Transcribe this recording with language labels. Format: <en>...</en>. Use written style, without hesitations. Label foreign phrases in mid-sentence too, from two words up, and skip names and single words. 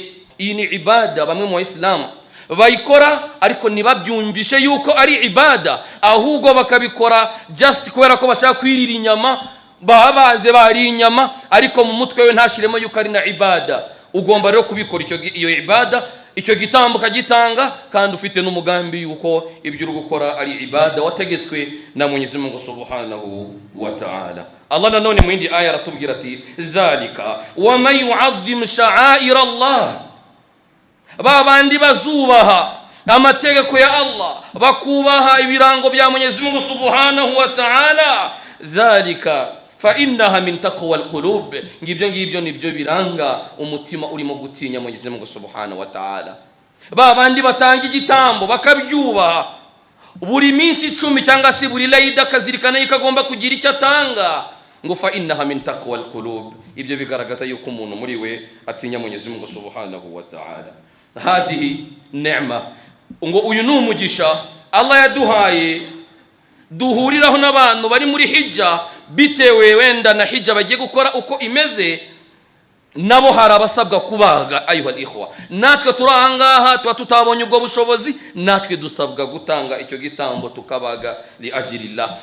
<rw>Iyi ni ibada bamwe mu Islam bayikora ariko ntibabyumvishe yuko ari ibada, ahubwo bakabikora just kubera ko bashaka kwirira inyama, babaze bari inyama, ariko mu mutwe we ntashiremo yuko ari na ibada. Ugomba rero kubikora iyo ibada, icyo gitambo kagitanga, kandi ufite n'umugambi yuko ibyo uri gukora ari ibada wategetswe na Mwenyezi Mungu</rw> <ar>سبحانه وتعالى.</ar> <rw>Allah nanone mu yindi aya aratubwira ati</rw> <ar>ذلك ومن يعظم شعائر الله,</ar> <rw>babandi bazubaha amategeko ya Allah, bakubaha ibirango bya Mwenyezi Mungu</rw> <ar>سبحانه وتعالى, ذلك فإنها من تقوى القلوب,</ar> <rw>ngibyo nibyo biranga umutima urimo gutinya Mwenyezi Mungu</rw> <ar>سبحانه وتعالى.</ar> <rw>Babandi batanga igitambo bakabyubaha, buri minsi 10 cyangwa se buri layida kazirikana ikagomba kugira icyo atanga, ngo</rw> <ar>فإنها من تقوى القلوب,</ar> <rw>ibyo bigaragaza yuko umuntu muri we atinya Mwenyezi Mungu</rw> <ar>سبحانه وتعالى. هذه نعمة,</ar> <rw>ngo uyu ni umugisha Allah yaduhaye, duhuriraho n'abantu bari muri hijja bitewe wenda na hijja bagiye gukora uko imeze. nabo hari abasabwa kubaga.</rw> <ar>أيها إخوة,</ar> <rw>natwe turi ahangaha tuba tutabonye ubwo bushobozi, natwe dusabwa gutanga icyo gitambo tukabaga</rw> <ar>لأجل الله.</ar>